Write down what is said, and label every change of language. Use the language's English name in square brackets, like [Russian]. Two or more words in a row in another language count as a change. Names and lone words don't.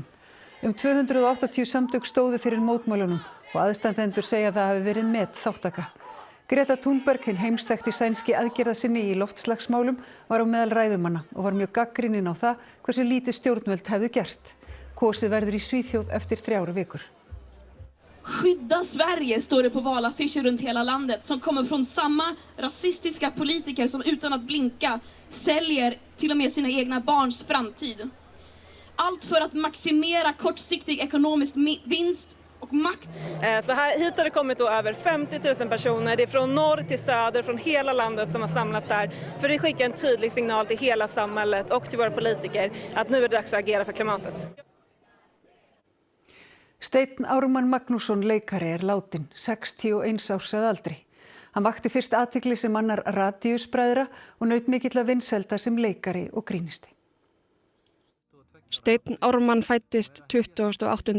[Icelandic] 280 samtök stóðu fyrir mótmælunum og aðstandendur segja að það hafi verið metþátttaka. Greta Thunberg, hinn heimsþekkti sænski aðgerðasinni í loftslagsmálum, var á meðal ræðumanna og var mjög gagnrýnin á það hversu lítið stjórnvöld hefðu gert. Kosið verður í Svíþjóð eftir 3 vikur. [Swedish] Skydda Sverige står det på valaffischer runt hela landet som kommer från samma rasistiska politiker som utan att blinka säljer till och med sina egna barns framtid. Allt för att maximera kortsiktig ekonomisk vinst och makt. Så här hit har det kommit då över 50 000 personer. Det är från norr till söder, från hela landet som har samlats här för att skicka en tydlig signal till hela samhället och till våra politiker att nu är det dags att agera för klimatet. [Icelandic] Steinn Ármann Magnússon leikari er látin, 61 árs að aldri. Hann vakti fyrst athygli sem annar radíusbræðra og naut mikilla vinsælda sem leikari og grínisti. Steinn Ármann fæddist 28.